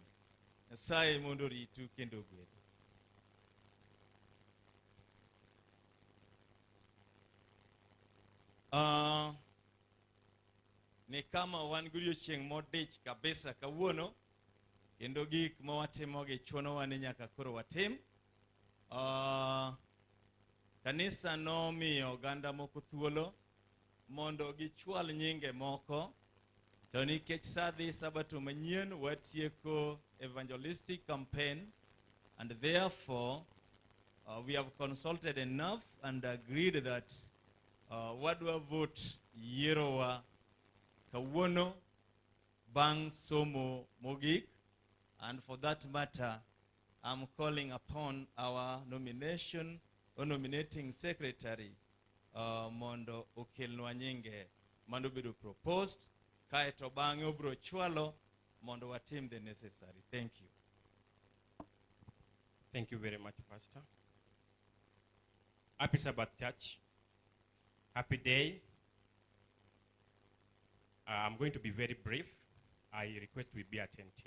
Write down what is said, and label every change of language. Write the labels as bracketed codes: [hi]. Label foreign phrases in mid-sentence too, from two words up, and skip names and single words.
[luo] Nyasaye mondo ritu kendo gwedhu. Ni kama wan godiochieng' modich kabisa kawuono, kendo gik mawatimo gi chunowa ni nyaka koro watim. Kanisa nomiyo oganda moko thuolo mondo gichwal nyinge moko, to nikech sadhi sabato manyien watieko [en] evangelistic campaign, and therefore we have consulted enough and agreed that [luo] wadwa vote yerowa kawuono bang' somo mogik. [en] And for that matter, I'm calling upon our nominating secretary [luo] mondo okelnwa nyinge mando bedo [en] proposed, [luo] kaeto bang'e obro chwalo mondo watim [en] the necessary. Thank you. Thank you very much, Pastor. Happy Sabbath, church. Happy day. I'm going to be very brief. I request we be attentive.